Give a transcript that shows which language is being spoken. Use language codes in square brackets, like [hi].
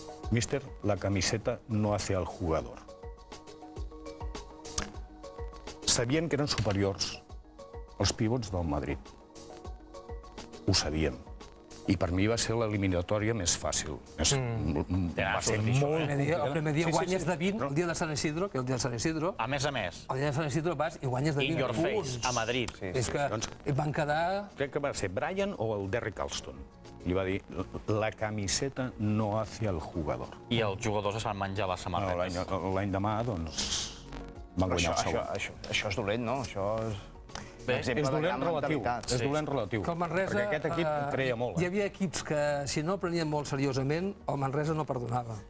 [es] Mister, la camiseta no hace al jugador. [ca] Sabien que eren superiors els pivots del Madrid. Ho sabíem. I per mi va ser l'eliminatòria més fàcil. Va ser molt... El primer dia guanyes de 20, el dia de Sant Isidro, que és el dia de Sant Isidro. A més. El dia de Sant Isidro vas i guanyes de 20 punts. [en] In your face, a Madrid. [ca] És que van quedar... Crec que va ser Brian o el Derrick Alston. Li va dir, [es] la camiseta no hace al jugador. [ca] I els jugadors es van menjar les samarretes. L'any demà, doncs, van guanyar el segon. Això és dolent, no? Això és... És dolent relatiu. És dolent relatiu. Perquè aquest equip creia molt. Hi havia equips que, si no prenien molt seriosament, el Manresa no perdonava.